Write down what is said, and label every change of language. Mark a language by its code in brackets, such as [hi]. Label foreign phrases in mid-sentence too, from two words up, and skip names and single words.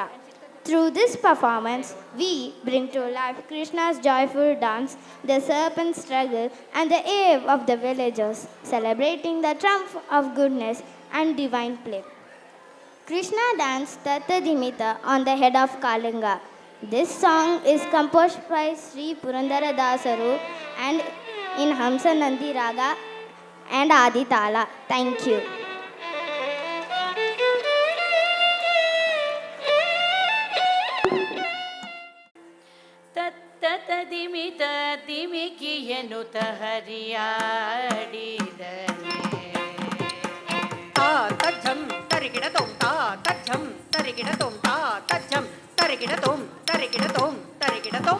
[en] Through this performance, we bring to life Krishna's joyful dance, the serpent's struggle, and the awe of the villagers, celebrating the triumph of goodness and divine play. Krishna danced Tattadimita on the head of Kalinga. This song is composed by Sri Purandara Dasaru and in Hamsa Nandi Raga and Adi Tala. Thank you. [kn] ತತದಿಮಿತ ದಿಮಿಕಿಯನುತ ಹರಿಯಾಡಿದನೆ ತಜ್ಜಂ ತರಿಗಿಡ ತೋಂ ತಜ್ಜಂ ತರಿಗಿಡ ತೋಂ ತಜ್ಜಂ ತರಿಗಿಡ ತೋಂ ತರಿಗಿಡ ತೋಂ